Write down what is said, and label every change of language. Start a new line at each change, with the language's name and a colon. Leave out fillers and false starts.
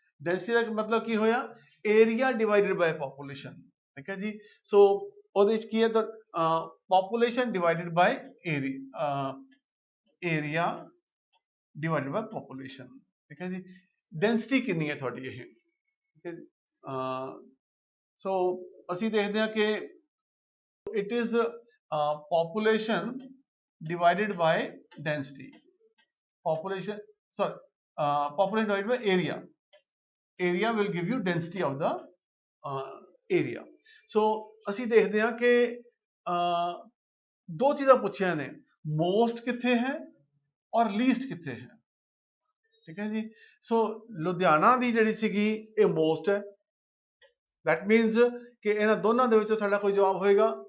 Punjabi: Density ਦਾ ਮਤਲਬ ਕੀ ਹੋਇਆ, area divided ਬਾय population. ਠੀਕ ਹੈ ਜੀ। ਸੋ ਉਹਦੇ ਵਿੱਚ ਕੀ ਹੈ ਤਾਂ population divided ਬਾय area divided ਬਾय population. ਠੀਕ ਹੈ ਜੀ। ਡੈਂਸਿਟੀ ਕਿੰਨੀ ਹੈ ਤੁਹਾਡੀ ਇਹ। ਸੋ ਅਸੀਂ ਦੇਖਦੇ ਹਾਂ ਕਿ
English: It is population divided by density, population divided by area will give you density of the area।
Punjabi: ਸੋ ਅਸੀਂ ਦੇਖਦੇ ਹਾਂ ਕਿ ਦੋ ਚੀਜ਼ਾਂ ਪੁੱਛੀਆਂ ਨੇ, ਮੋਸਟ ਕਿੱਥੇ ਹੈ ਔਰ ਲੀਸਟ ਕਿੱਥੇ ਹੈ। ਠੀਕ ਹੈ ਜੀ। ਸੋ ਲੁਧਿਆਣਾ ਦੀ ਜਿਹੜੀ ਸੀਗੀ ਇਹ ਮੋਸਟ ਹੈ,
English: that means
Punjabi: ਕਿ ਇਹਨਾਂ ਦੋਨਾਂ ਦੇ ਵਿੱਚੋਂ ਸਾਡਾ ਕੋਈ ਜਵਾਬ ਹੋਏਗਾ।